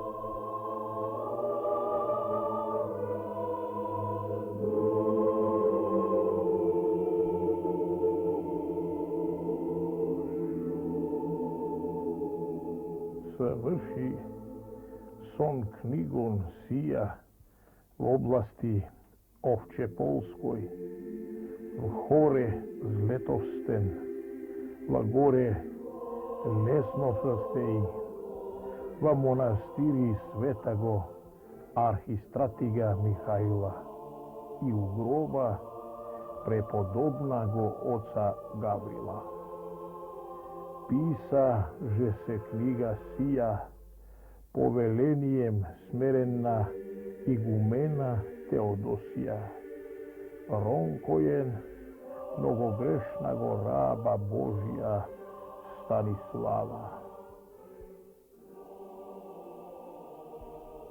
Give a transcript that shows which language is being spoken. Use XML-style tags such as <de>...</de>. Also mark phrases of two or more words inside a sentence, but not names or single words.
<cu>врши сон книгон сија во области Овчеполској, в хоре Злетовстен, во горе Лесновстеј, во монастири Светаго архистратига Михаила и у гроба преподобнаго оца Гаврила. Писа же се книга сија повелением смерена игумена Теодосија, ронкоен многогрешнаго раба Божија Станислава.</cu>